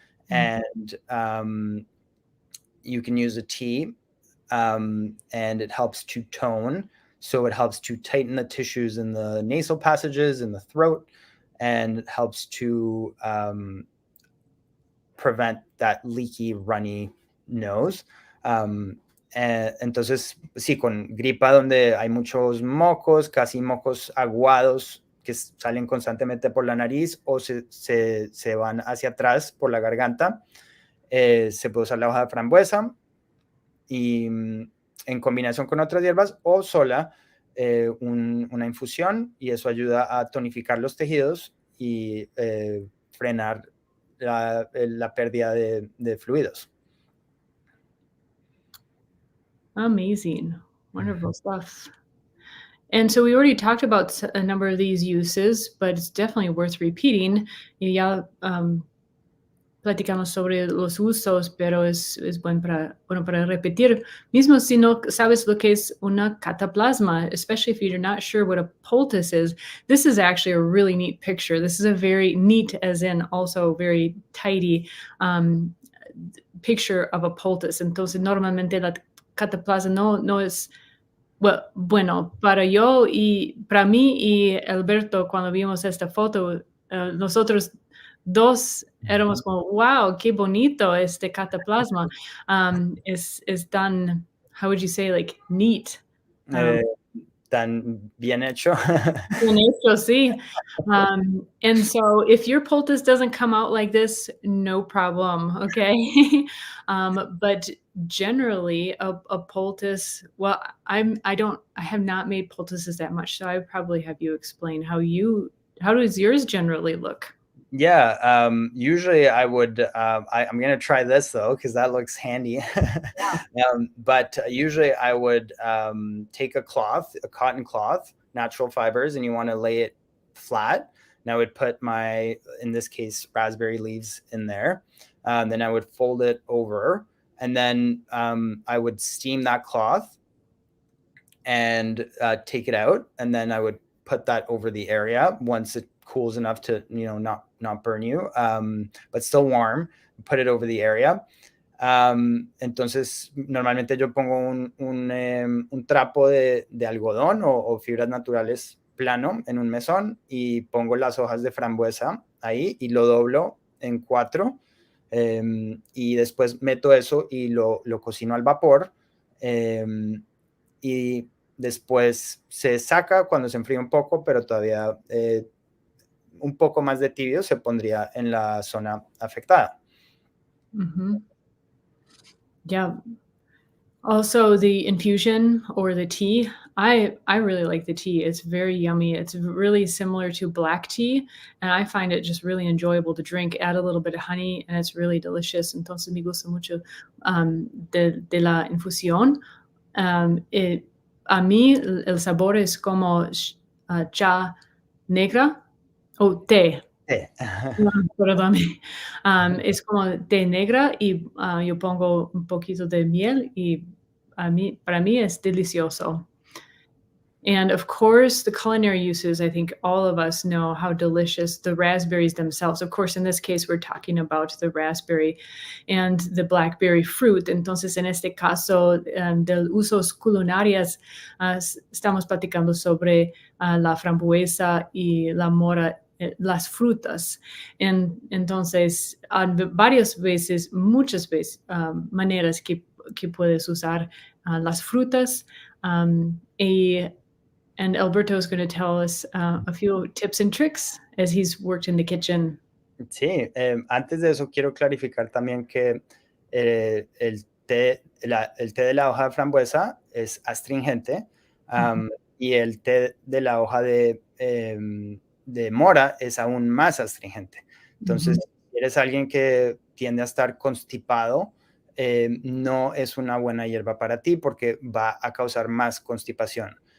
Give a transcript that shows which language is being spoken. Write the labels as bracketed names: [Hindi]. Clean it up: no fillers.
[English] And you can use a tea, and it helps to tone. So it helps to tighten the tissues in the nasal passages, in the throat, and it helps to prevent that leaky, runny nose. [Spanish] Entonces, sí, con gripa donde hay muchos mocos, casi mocos aguados que salen constantemente por la nariz o se van hacia atrás por la garganta, se puede usar la hoja de frambuesa y en combinación con otras hierbas o sola una infusión, y eso ayuda a tonificar los tejidos y frenar la pérdida de fluidos. [English] Amazing. Wonderful stuff. And so we already talked about a number of these uses, but it's definitely worth repeating. [Spanish] Y ya platicamos sobre los usos, pero es bueno para repetir. Mismo si no sabes lo que es una cataplasma, [English] especially if you're not sure what a poultice is, this is actually a really neat picture. This is a very neat, as in also very tidy picture of a poultice. [Spanish] Entonces, normalmente la cataplasma no es... Bueno, para mí y Alberto, cuando vimos esta foto, nosotros dos éramos como, wow, qué bonito este cataplasma. Es tan, [English] how would you say, like, neat. [Spanish] Tan bien hecho. Bien hecho, sí. [English] And so if your poultice doesn't come out like this, no problem, okay? But generally a poultice, well, I have not made poultices that much, so I probably have you explain how does yours generally look? Yeah, usually I would, I'm going to try this though, because that looks handy. But usually I would take a cotton cloth, natural fibers, and you want to lay it flat. And I would put in this case, raspberry leaves in there. Then I would fold it over, and then I would steam that cloth and take it out. And then I would put that over the area once it cools enough to, not burn you, but still warm. Put it over the area. [Spanish] Entonces, normalmente yo pongo un trapo de algodón o fibras naturales plano en un mesón y pongo las hojas de frambuesa ahí y lo doblo en 4. Y después meto eso y lo cocino al vapor. Y después se saca cuando se enfría un poco, pero todavía un poco más de tibio se pondría en la zona afectada. [English] Yeah. Also, the infusion or the tea, I really like the tea. It's very yummy. It's really similar to black tea, and I find it just really enjoyable to drink. Add a little bit of honey, and it's really delicious. [Spanish] Entonces me gusta mucho de la infusión. A mí el sabor es como cha negra o té. Perdón. Es como té negra y yo pongo un poquito de miel y para mí es delicioso. [English] And of course, the culinary uses, I think all of us know how delicious the raspberries themselves. Of course, in this case, we're talking about the raspberry and the blackberry fruit. [Spanish] Entonces, en este caso, del usos culinarios, estamos platicando sobre la frambuesa y la mora, las frutas. Entonces, varias veces, muchas veces, maneras que puedes usar las frutas. [English] And Alberto is going to tell us a few tips and tricks as he's worked in the kitchen. [Spanish] Sí, antes de eso quiero clarificar también que el té de la hoja de frambuesa es astringente y el té de la hoja de mora es aún más astringente. Entonces, si eres alguien que tiende a estar constipado, no es una buena hierba para ti porque va a causar más constipación.